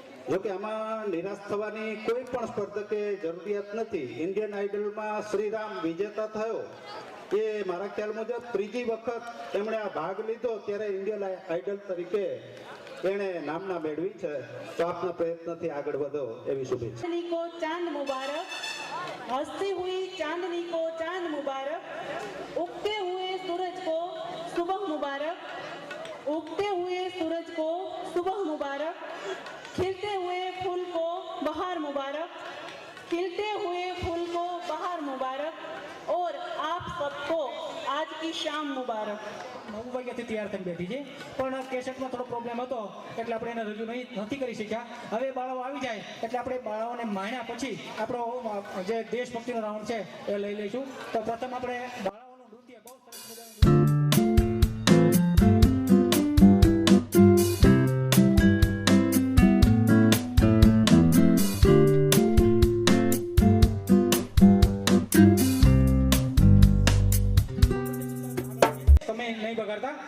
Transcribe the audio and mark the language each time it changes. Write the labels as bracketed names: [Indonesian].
[Gujarati] જોકે આમાં નિરાશ થવાની કોઈ પણ સ્પર્ધકે જરૂરિયાત નથી. ઇન્ડિયન આઇડલમાં શ્રીરામ વિજેતા થયો એ મારા ખ્યાલ મુજબ ત્રીજી વખત એમણે આ ભાગ લીધો ત્યારે ઇન્ડિયન આઇડલ તરીકે એણે નામના મેળવી છે. તો આપના પ્રયત્નથી આગળ વધો એવી શુભેચ્છા. [Hindi] को चांद मुबारक, हंसती हुई चांदनी को चांद मुबारक, उगते हुए सूरज को सुबह मुबारक, उगते हुए सूरज को सुबह मुबारक, खिलते हुए फूल को बहार मुबारक, खिलते हुए फूल को बहार मुबारक, और आप सबको आज की शाम मुबारक. [Gujarati] 9 વાગ્યાથી તૈયાર થઈને બેઠી છે, પણ કેસેટમાં થોડો પ્રોબ્લેમ હતો એટલે આપણે એને રજૂ નથી કરી શક્યા. હવે બાળાઓ આવી જાય એટલે આપણે બાળાઓને માણ્યા પછી આપણો જે દેશભક્તિનો રાઉન્ડ છે એ લઈ લઈશું. તો પ્રથમ આપણે બાળાઓનું નૃત્ય બહુ સરસ મજાનું બગાડતા.